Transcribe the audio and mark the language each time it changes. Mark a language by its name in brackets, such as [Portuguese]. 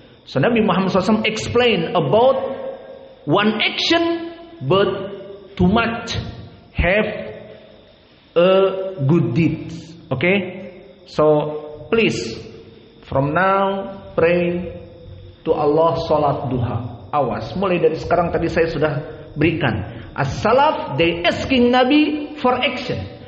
[English] So Nabi Muhammad SAW explained about one action, but too much have a good deed. Okay? So please from now pray to Allah salat duha. [Indonesian] Awas, mulai dari sekarang tadi saya sudah berikan. [English] As-salaf, they asking Nabi for action.